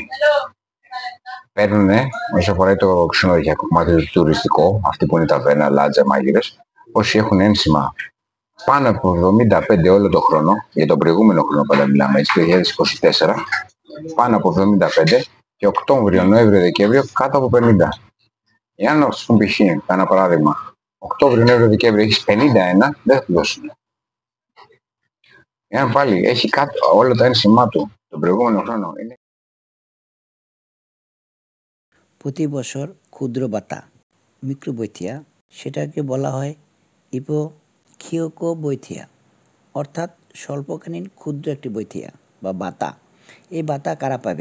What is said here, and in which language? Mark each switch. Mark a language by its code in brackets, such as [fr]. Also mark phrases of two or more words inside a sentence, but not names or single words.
[el] Παίρνουν, όσο αφορά το ξενοδοχειακό κομμάτι του τουριστικό, αυτοί που είναι ταβέρνα, λάτζα, μάγειρες, όσοι έχουν ένσημα πάνω από 75 όλο το χρόνο, για τον προηγούμενο χρόνο πάντα μιλάμε, έτσι, το 2024, πάνω από 75 και Οκτώβριο, Νοέμβριο, Δεκέμβριο κάτω από 50. Εάν ας πούμε π.χ. ένα παράδειγμα, Οκτώβριο, Νοέμβριο, Δεκέμβριο έχεις 51, δεν θα του δώσουν. Εάν πάλι έχει κάτω όλο το ένσημά του τον προηγούμενο χρόνο, είναι. [bn] প্রতি বছর ক্ষুদ্র বাতা মিক্রোবৈথিয়া সেটাকে বলা হয় [el] εποχιακό βοήθεια, [bn] অর্থাৎ স্বল্পকালীন ক্ষুদ্র একটি বৈথিয়া বা বাতা। এই বাতা কারা পাবে?